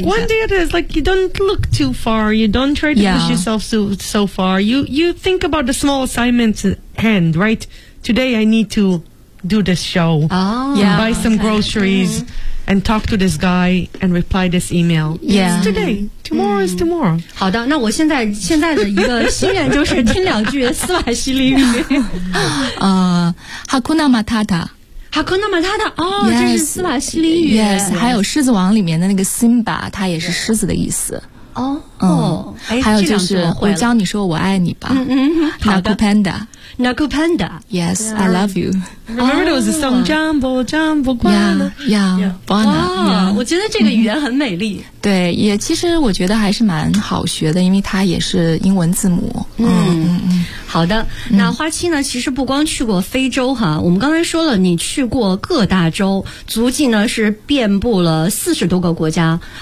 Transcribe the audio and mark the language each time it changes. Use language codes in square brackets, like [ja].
[en] Like one day it is, like you don't look too far, you don't try to、push yourself so far. You think about the small assignments at hand, right? Today I need to do this show,、buy some groceries,、and talk to this guy and reply this email. Yeah. It's today. Tomorrow is tomorrow. [zh] 好的，那我现在的一个心愿就是听两句斯瓦希里语。 [sw] Hakuna Matata. Hakuna Matata. [zh] 哦、 [sw] oh, [en] yes, ， [zh] 这是斯瓦希里语。 [en] Yes. [zh] 还有《狮子王》里面的那个 Simba， 它也是狮子的意思。哦。哦。还有就是我教你说我爱你吧。 [sw] Naku Panda. Naku Panda. [en] Yes,、I love you. Remember there was a song, Jumbo, Jumbo, Guana. Yeah, Guana. Yeah. [zh] 我觉得这个语言很美丽。对，也其实我觉得还是蛮好学的，因为它也是英文字母。好的，那花七呢，其实不光去过非洲哈，我们刚才说了你去过各大洲，足迹呢是遍布了40多个国家。